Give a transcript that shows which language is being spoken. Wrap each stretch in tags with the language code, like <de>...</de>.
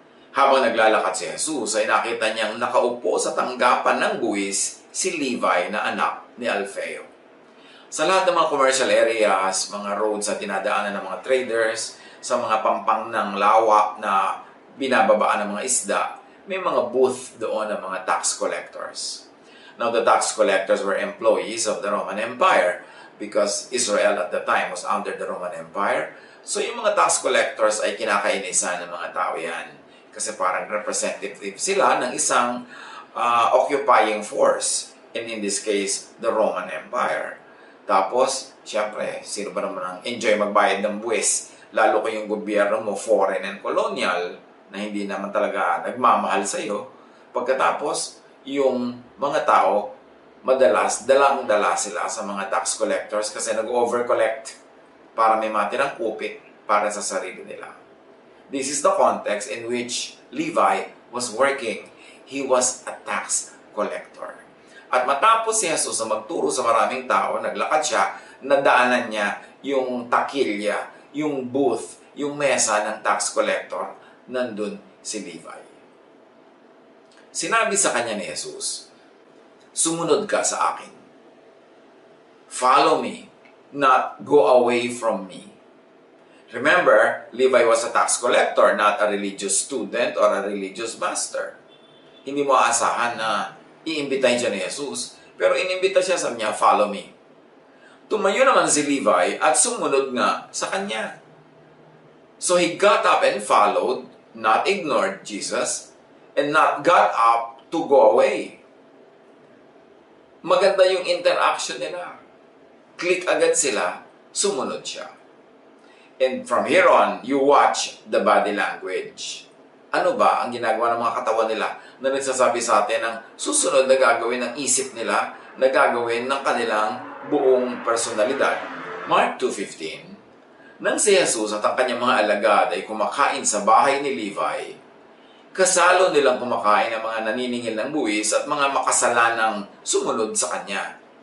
<tl>Habang naglalakad si Jesus ay nakita niyang nakaupo sa tanggapan ng buwis si Levi na anak ni Alfeo. Sa lahat ng mga commercial areas, mga roads na tinadaanan ng mga traders, sa mga pampang ng lawa na binababaan ng mga isda, may mga booth doon ng mga tax collectors.</tl> <en>Now, the tax collectors were employees of the Roman Empire, because Israel at the time was under the Roman Empire.</en> <tl>So yung mga tax collectors ay kinakainisan ng mga tao yan. Kasi parang representative sila ng isang occupying force.</tl> <en>And in this case, the Roman Empire.</en> <tl>Tapos, siyempre, sino ba naman ang enjoy magbayad ng buwis? Lalo ko yung gobyerno mo,</tl> <en>foreign and colonial,</en> <tl>na hindi naman talaga nagmamahal sa'yo. Pagkatapos, yung mga tao, madalas, dalang-dala sila sa mga tax collectors kasi nag-overcollect para may matirang kupit para sa sarili nila.</tl> <en>This is the context in which Levi was working. He was a tax collector.</en> <tl>At matapos si Jesus na magturo sa maraming tao, naglakad siya, nadaanan niya yung takilya, yung booth, yung mesa ng tax collector, nandun si Levi. Sinabi sa kanya ni Jesus, "Sumunod ka sa akin.</tl> <en>Follow me, not go away from me." Remember, Levi was a tax collector, not a religious student or a religious master.</en> <tl>Hindi mo aasahan na iimbitahin siya ni Jesus, pero inimbita siya sa kanya,</tl> <en>"Follow me."</en> <tl>Tumayo naman si Levi at sumunod nga sa kanya.</tl> <en>So he got up and followed, not ignored Jesus, and not got up to go away.</en> <tl>Maganda yung interaction nila. Click agad sila, sumunod siya.</tl> <en>And from here on, you watch the body language.</en> <tl>Ano ba ang ginagawa ng mga katawan nila na nagsasabi sa atin ng susunod na gagawin ng isip nila, na gagawin ng kanilang buong personalidad? Mark 2:15. Nang si Jesus at ang kanyang mga alagad ay kumakain sa bahay ni Levi, kasalo nilang kumakain ang mga naniningil ng buwis at mga makasalanang sumunod sa kanya.</tl>